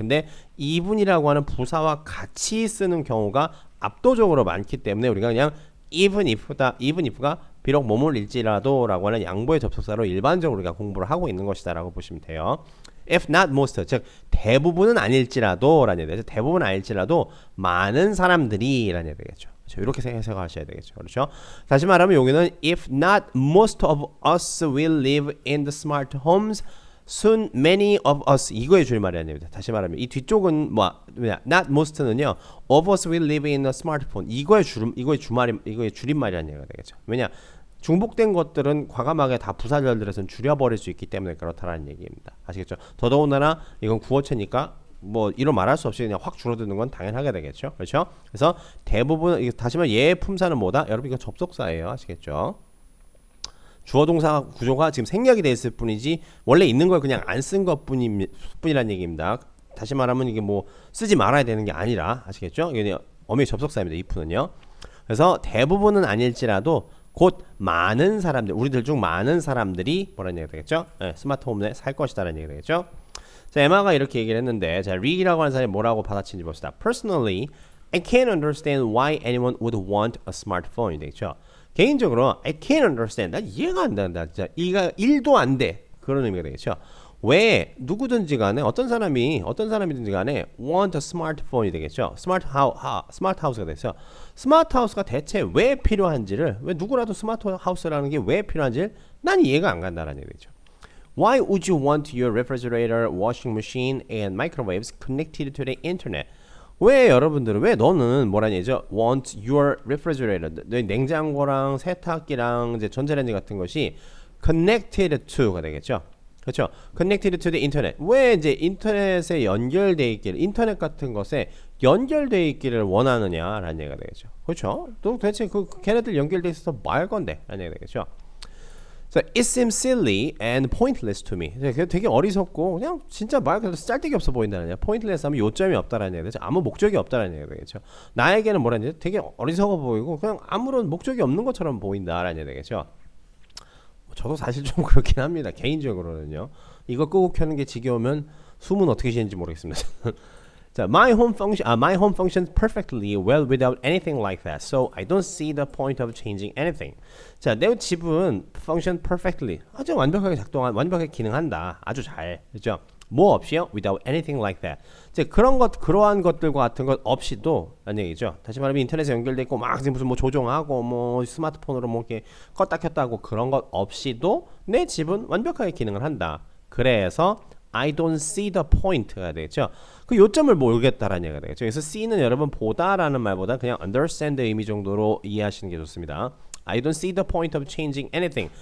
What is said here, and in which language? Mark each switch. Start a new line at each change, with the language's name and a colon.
Korean: 근데 even이라고 하는 부사와 같이 쓰는 경우가 압도적으로 많기 때문에 우리가 그냥 even if가 비록 뭐뭐일지라도라고 하는 양보의 접속사로 일반적으로 우리가 공부를 하고 있는 것이다라고 보시면 돼요.
English: If not most,
Korean: 즉 대부분은 아닐지라도 라는 얘기죠. 대부분 아닐지라도 많은 사람들이 라는 얘기겠죠. 그렇죠? 이렇게 생각하셔야 되겠죠. 그렇죠? 다시 말하면 여기는
English: if not most of us will live in the smart homes, soon many of us
Korean: 이거의 줄임말이라는 얘기입니다. 다시 말하면 이 뒤쪽은 not most는요.
English: of us will live in a smartphone
Korean: 이거의 줄임말이라는 얘기가 되겠죠. 왜냐? 중복된 것들은 과감하게 다 부사절들에서는 줄여버릴 수 있기 때문에 그렇다라는 얘기입니다. 아시겠죠? 더더군다나 이건 구어체니까 뭐 이로 말할 수 없이 그냥 확 줄어드는 건 당연하게 되겠죠. 그렇죠? 그래서 대부분 다시 말해 얘의 품사는 뭐다? 여러분 이거 접속사예요. 아시겠죠? 주어 동사 구조가 지금 생략이 돼 있을 뿐이지 원래 있는 걸 그냥 안 쓴 것뿐이란 얘기입니다. 다시 말하면 이게 뭐 쓰지 말아야 되는 게 아니라 아시겠죠? 이게 어미 접속사입니다. if는요. 그래서 대부분은 아닐지라도 곧 많은 사람들, 우리들 중 많은 사람들이 뭐라는 얘기가 되겠죠? 네, 스마트홈에 살 것이다라는 얘기가 되겠죠? 자, 에마가 이렇게 얘기를 했는데, 자, 릭이라고 하는 사람이 뭐라고 받아치는지 봅시다.
English: Personally, I can't understand why anyone would want a smartphone.
Korean: 되겠죠? 개인적으로
English: I can't understand.
Korean: 난 이해가 안 된다. 진짜 이가 1도 안 돼. 그런 의미가 되겠죠? 왜 누구든지 간에 어떤 사람이든지 간에
English: want a smartphone
Korean: 이 되겠죠. 스마트 하우스가 됐어요. 스마트 하우스가 대체 왜 필요한지를 왜 누구라도 스마트 하우스라는 게 왜 필요한지를 난 이해가 안 간다라는 얘기죠.
English: Why would you want your refrigerator, washing machine, and microwaves connected to the internet?
Korean: 왜 여러분들은 왜 너는 뭐라는 얘기죠?
English: Want your refrigerator,
Korean: 너희 냉장고랑 세탁기랑 이제 전자레인지 같은 것이
English: connected to
Korean: 가 되겠죠. 그렇죠.
English: Connected to the internet.
Korean: 왜 이제 인터넷에 연결돼 있기를, 인터넷 같은 것에 연결돼 있기를 원하느냐라는 얘기가 되겠죠. 그렇죠. 또 대체 걔네들 연결돼 있어서 뭐 할 건데? 라는 얘기가 되겠죠.
English: So it seems silly and pointless to me.
Korean: 되게 어리석고 그냥 진짜 말 그대로 짤데기 없어 보인다는 얘기야. pointless 하면 요점이 없다라는 얘기죠. 아무 목적이 없다라는 얘기가 되겠죠. 나에게는 뭐라는 얘기? 되게 어리석어 보이고 그냥 아무런 목적이 없는 것처럼 보인다라는 얘기가 되겠죠. 저도 사실 좀 그렇긴 합니다. 개인적으로는요. 이거 끄고 켜는 게 지겨우면 숨은 어떻게 쉬는지 모르겠습니다.
English: 자, my home functions perfectly well without anything like that. So I don't see the point of changing anything.
Korean: 자, 내 집은
English: function perfectly.
Korean: 아주 완벽하게 기능한다. 아주 잘. 그렇죠? 뭐 없이요?
English: Without anything like that.
Korean: 이제 그러한 것들과 같은 것 없이도 라는 얘기죠. 다시 말하면 인터넷에 연결돼 있고 막 무슨 뭐 조종하고 뭐 스마트폰으로 뭐 이렇게 껐다 켰다 하고 그런 것 없이도 내 집은 완벽하게 기능을 한다. 그래서
English: I don't see the point가 되겠죠.
Korean: 그 요점을 모르겠다라는 얘기가 되겠죠. 그래서 see는 여러분 보다라는 말보다 그냥 understand 의미 정도로 이해하시는 게 좋습니다.
English: I don't see the point of changing anything.